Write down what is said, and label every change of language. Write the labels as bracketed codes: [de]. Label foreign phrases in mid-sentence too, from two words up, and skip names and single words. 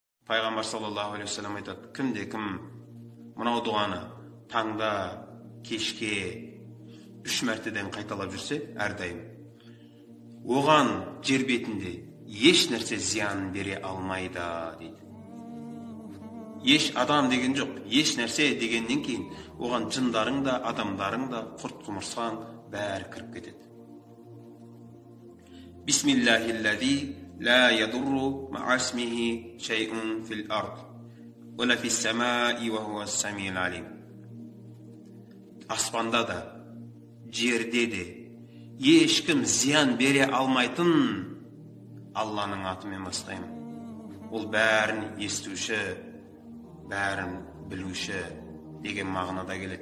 [kk] Пайғамбар [ar] صلى الله عليه وسلم [kk] айтады, кімде-кім мынау дұғаны таңда, кешке 3 мәртеден қайталап жүрсе, әрдайым, оған жер бетінде еш нәрсе зиян бере алмайды дейді. Еш адам деген жоқ, еш нәрсе дегеннен кейін оған жындарың да, адамдарың да, құрт құмырсқан бәрі кіріп кетеді. [ar] بسم الله الذي لا يضر مع اسمه شيء في الأرض ولا في السماء وهو السميع العليم. [kk] Аспанда да, жерде де ешкім зиян бере алмайтын Алланың атымен бастаймын. Ол бәрін естуші, бәрін білуші деген мағынада келеді.